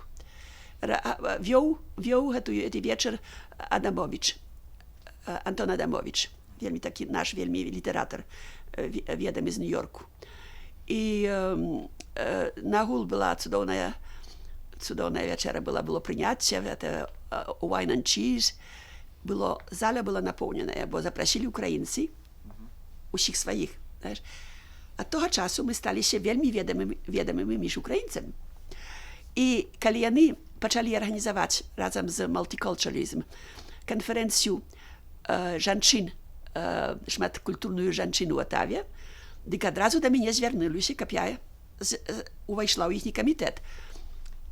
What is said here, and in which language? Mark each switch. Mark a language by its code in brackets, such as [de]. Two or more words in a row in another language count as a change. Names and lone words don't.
[be] Вёў гэты вечар Адамовіч, Антон Адамовіч, вельмі такі наш вельмі літаратар, ведамы з Нью-Йорку. І нагул была цудоўная вечера, было прыняцце, гэта [en] wine and cheese. [be] Зала была напоўненая, бо запрасілі украінцы, усіх сваіх, знаеш. Ад того часу мы сталіся вельмі ведамымі між украінцамі. І калі яны пачалі арганізаваць разам з Multiculturalism канферэнцыю жанчын, шматкультурную жанчыну ў Атаве, дык адразу да мяне звярнуліся, каб я увайшла ў іхні камітэт.